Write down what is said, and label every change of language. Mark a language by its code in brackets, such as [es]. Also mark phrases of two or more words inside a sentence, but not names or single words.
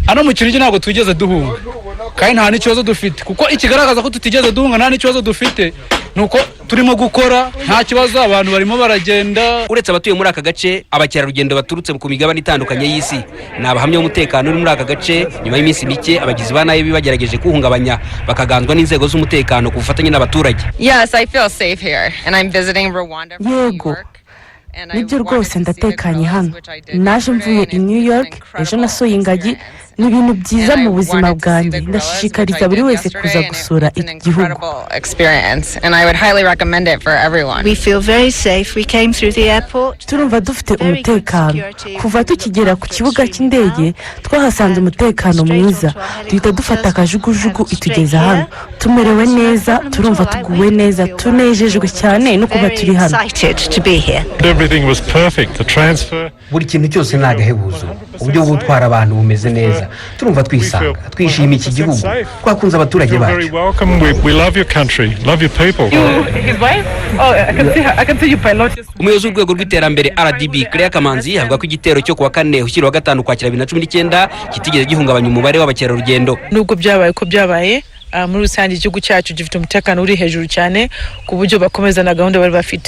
[rw] Ano mu Kinigi ntabwo twigeze duhunga, kandi nta n'ikibazo dufite, kuko ikigaragaza ko tutigeze duhunga nta n'ikibazo dufite nuko turimo gukora, nta kibazo, abantu barimo baragenda. Uretse abatuye muri aka gace, abakerarugendo baturutse ku migabane itandukanye y'isi ni abahamya umutekano uri muri aka gace. Nyuma y'iminsi mike abagizi ba nabi bagerageje kuhungabanya, bakaganzwa n'inzego z'umutekano ku bufatanye n'abaturage. [en] Yes, I feel safe here and I'm visiting Rwanda from New York. [rw] Nibyo rwose ndatekanye hano. Naje mvuye i New York, ejo nasuye ingagi. Ni ibintu byiza mu buzima bwanjye. Ndashishikariza buri wese kuza gusura iki gihugu. [en] We feel very safe. We came through the airport. [rw] Turumva dufite umutekano. Kuva tukigera ku kibuga cy'indege, twahasanze umutekano mwiza. Duhita dufata akajugujugu itugeza hano. Tumerewe neza, turumva tuguwe neza, tunejejwe cyane no kuba turi hano. [en] Everything was perfect. The transfer. [rw] Buri kintu cyose nagahebuzo. Uburyo bwo gutwara abantu bumeze neza. Turumva twisanga, twishimiye iki gihugu, twakunze abaturage bacu. [en] We love your country, love your people. [rw] Umuyobozi w'urwego rw'iterambere RDB Claire Kamanzi avuga ko igitero cyo kuwa 4 ushyira 5 Ukwakira 2019 kitigeze gihungabanya umubare w'abakerarugendo. Nubwo byabaye ko byabaye, muri rusange igihugu cyacu gifite umutekano uri hejuru cyane ku buryo bakomeza na gahunda bari bafite.